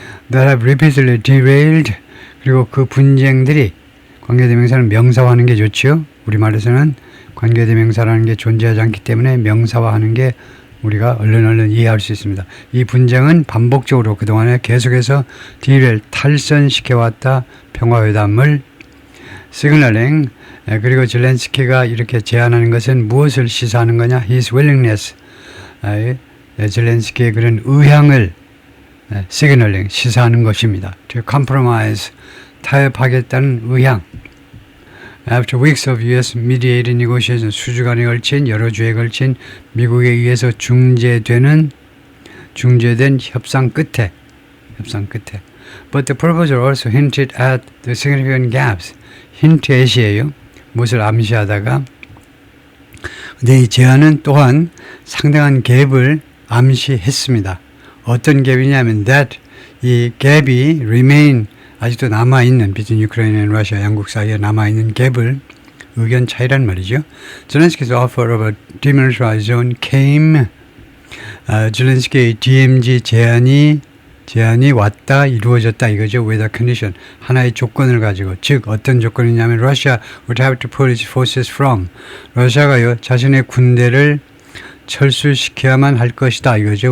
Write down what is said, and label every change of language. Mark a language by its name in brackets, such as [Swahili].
[English] That have repeatedly derailed. [Korean] 그리고 그 분쟁들이 관계대명사는 명사화하는 게 좋죠. 우리말에서는 관계대명사라는 게 존재하지 않기 때문에 명사화하는 게 우리가 얼른 이해할 수 있습니다. 이 분쟁은 반복적으로 그동안에 계속해서 derail, 탈선시켜왔다 평화회담을 signaling. 그리고 젤렌스키가 이렇게 제안하는 것은 무엇을 시사하는 거냐? [English] His willingness. [Korean] 젤렌스키의 그런 의향을 signaling, 시사하는 것입니다. [English] To compromise, [Korean] 타협하겠다는 의향. [English] After weeks of U.S. mediated negotiations, [Korean] 수주간에 걸친 여러 주에 걸친 미국에 의해서 중재된 협상 끝에. [English] But the proposal also hinted at the significant gaps. [Korean] 힌트엣이에요. 무엇을 암시하다가. 근데 이 제안은 또한 상당한 갭을 암시했습니다. 어떤 갭이냐면 that 이 갭이 remain 아직도 남아있는 [English] between Ukraine and Russia [Korean] 양국 사이에 남아있는 갭을 의견 차이란 말이죠. [English] 젤렌스키's offer of a demilitarized zone came. [Korean] 젤렌스키의 DMZ 제안이 왔다 이루어졌다 이거죠. [English] with a condition [Korean] 하나의 조건을 가지고 즉 어떤 조건이냐면 [English] Russia would have to pull its forces from [Korean] 러시아가요 자신의 군대를 철수시켜야만 할 것이다 이거죠.